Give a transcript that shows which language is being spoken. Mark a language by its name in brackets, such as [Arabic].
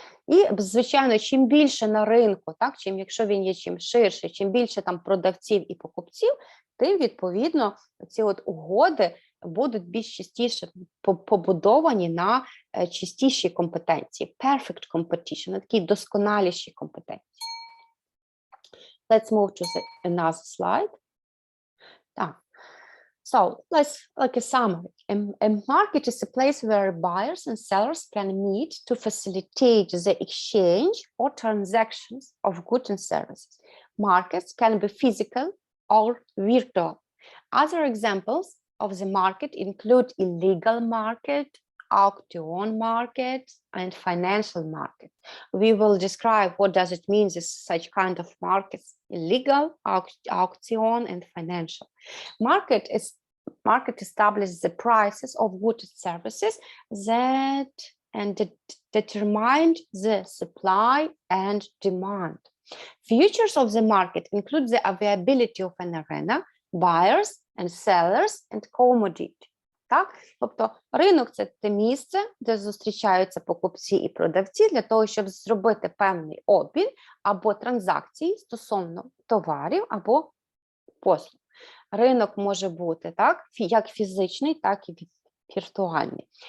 [Ukrainian] І, звичайно, чим більше на ринку, так, якщо він є чим ширше, чим більше там продавців і покупців, тим, відповідно, ці от угоди будуть більш частіше побудовані на чистішій компетенції, [English] perfect competition, [Ukrainian] на такій досконалішій компетенції. [English] Let's move to another slide. [Ukrainian] Так. [English] So let's like a summary. A market is a place where buyers and sellers can meet to facilitate the exchange or transactions of goods and services. Markets can be physical or virtual. Other examples of the market include illegal market, auction market, and financial market. We will describe what does it mean is such kind of markets: illegal, auction, and financial. Market establishes the prices of goods and services that determine the supply and demand. Features of the market include the availability of an arena, buyers and sellers, and commodity. [Ukrainian] Так? Тобто ринок – це те місце, де зустрічаються покупці і продавці для того, щоб зробити певний обмін або транзакції стосовно товарів або послуг. Ринок може бути так, як фізичний, так і віртуальний.